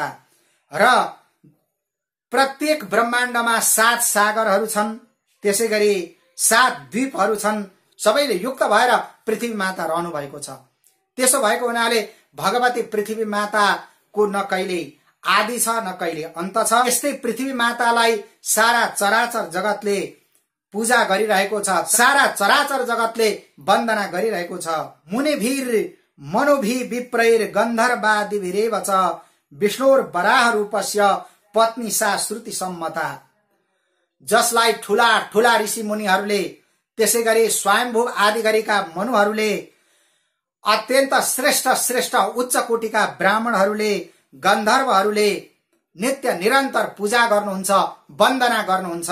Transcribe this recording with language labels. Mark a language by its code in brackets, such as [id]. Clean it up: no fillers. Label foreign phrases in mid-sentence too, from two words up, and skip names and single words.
[ne] र प्रत्येक ब्रह्माण्डमा 7 सागरहरू छन्, त्यसै गरी 7 द्वीपहरू छन्, सबैले युक्त भएर पृथ्वी माता रहनु भएको छ। त्यसो भएको हुनाले भगवती पृथ्वी माताको न कहिले आदि छ न कहिले अन्त छ। यस्तै पृथ्वी मातालाई सारा चराचर जगतले पूजा गरिरहेको छ, सारा चराचर जगतले वन्दना गरिरहेको छ। [sa] मुनिभिर मनोभि विप्रैर गन्धर्वादिभिरेव च विष्णुर वराह रूपस्य पत्नी सा श्रुति सम्मता। [ne] जसलाई ठूला ठूला ऋषि मुनिहरूले त्यसै गरी स्वयम्भू आदि गरीका मनुहरूले अत्यन्त श्रेष्ठ श्रेष्ठ उच्च कोटिका ब्राह्मणहरूले गन्धर्वहरूले नित्य निरन्तर पूजा गर्नुहुन्छ, वन्दना गर्नुहुन्छ।